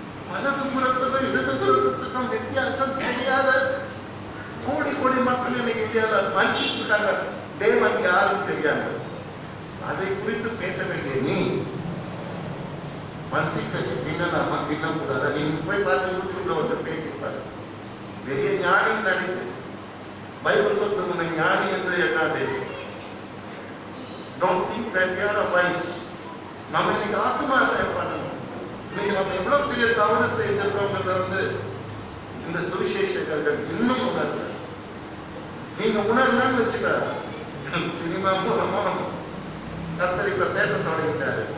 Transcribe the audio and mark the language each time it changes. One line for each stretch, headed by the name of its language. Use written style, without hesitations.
Tamil: வலது புறத்துக்கும் இடது புறத்துக்கும் வித்தியாசம் தெரியாத கோடி கோடி மக்கள் இன்னைக்கு இந்தியாவில் மனுஷிட்டு இருக்காங்க. தேவன் யாரும் தெரியாது. அதை குறித்து பேச வேண்டிய நீ பன்றி கறி தின்னலாமா தின்னக்கூடாதா? நீங்க போய் பாருங்க, யூடியூப்ல ஒருத்தர் பேசியிருப்பாரு, பெரிய ஞானின்னு நினைப்பு. பைபிள் சொல்றது உன்னை ஞானி என்று எண்ணாதே.
English: Don't think that you are wise.
Tamil: நம்ம இன்னைக்கு ஆத்மார்த்தம் பண்ணணும். இன்னைக்கு நம்ம எவ்வளவு பெரிய தவறு செய்திருக்கோங்கிறத வந்து இந்த சுவிசேஷகர்கள் இன்னும் உணர்ல. நீங்க உணர்லன்னு வச்சுக்க, சினிமா மூலமா கர்த்தர் இப்ப பேச தொடங்கிட்டாரு.